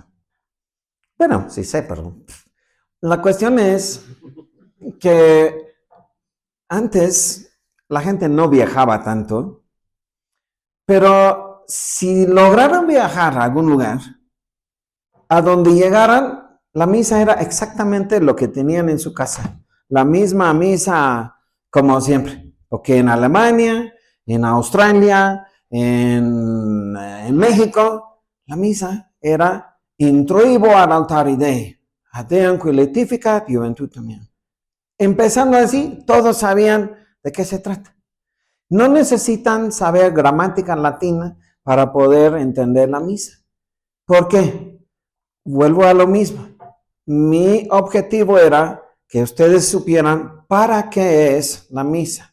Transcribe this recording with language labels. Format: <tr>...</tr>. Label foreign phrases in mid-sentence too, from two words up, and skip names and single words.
<es>Bueno, sí sé, pero la cuestión es que antes la gente no viajaba tanto, pero si lograran viajar a algún lugar, a donde llegaran, la misa era exactamente lo que tenían en su casa. La misma misa como siempre. Porque en Alemania, en Australia, en México, la misa era</es> <la>introibo ad altare Dei, ad Deum letificat juventutem meam.</la> <es>Empezando así, todos sabían de qué se trata. No necesitan saber gramática latina para poder entender la misa. ¿Por qué? Vuelvo a lo mismo. Mi objetivo era que ustedes supieran para qué es la misa.</es>